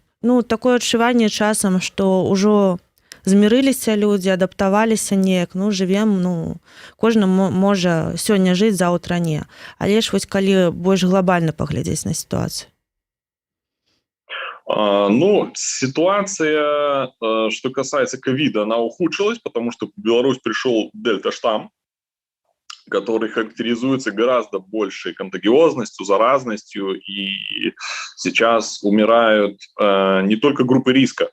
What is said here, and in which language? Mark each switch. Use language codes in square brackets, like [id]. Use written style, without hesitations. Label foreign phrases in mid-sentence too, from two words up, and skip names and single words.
[be] Ну, такое адчуванне часам, што ўжо змірыліся людзі, адаптаваліся неяк, ну, жывем, ну, кожны можа сёння жыць, заўтра не. Але ж вось калі больш глобальна паглядзець на сітуацыю. Ну, [ru] ситуация, что касается ковида, она ухудшилась, потому что в Беларусь пришел дельта-штамм, который характеризуется гораздо большей контагиозностью, заразностью, и сейчас умирают не только группы риска.